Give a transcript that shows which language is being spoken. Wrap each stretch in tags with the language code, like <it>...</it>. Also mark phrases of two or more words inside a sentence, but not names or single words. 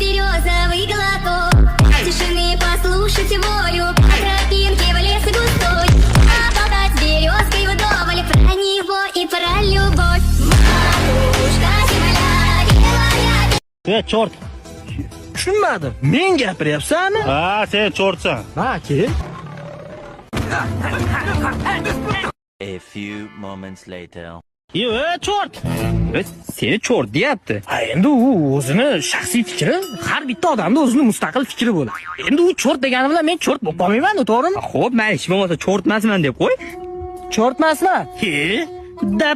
<uz>Chort. Tushunmadim. Men gapiryapsanmi? Ha, sen chortsan. Ha, kel.</uz> <en>A few moments later.</en> <uz>Yo, chort. Seni chort deyapti. Endi u o'zini shaxsiy fikri, har bitta odamda o'zining mustaqil fikri bo'ladi. Endi u chort degani bilan men chort bo'lib qolmayman-ku, to'g'rimi? Xo'p, mayli, hech bo'lmasa chortmasman deb qo'y. Chortmasman. He, dappa. Ko'rdingmi?</uz>